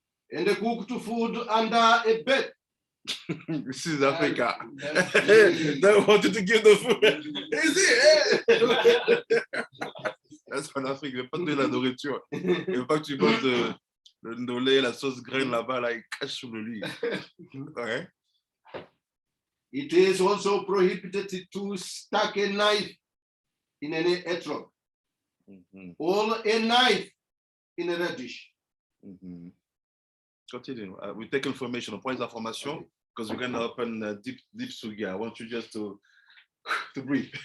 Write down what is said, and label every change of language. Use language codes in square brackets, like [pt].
[en] And the cooked food under a bed. This is Africa. That's- They wanted to give the food. Is it? That's [fr] en Afrique. Ils veulent pas te donner la nourriture. Ils veulent pas que tu manges le ndolé, la sauce graine là-bas, là, ils cachent sur le lit. Ouais. [en] It is also prohibited to stuck a knife in an etrog or a knife in a radish. Continue. We take information. [fr] On prend les informations [en] because we're going to open deep sugia. I want you just to breathe.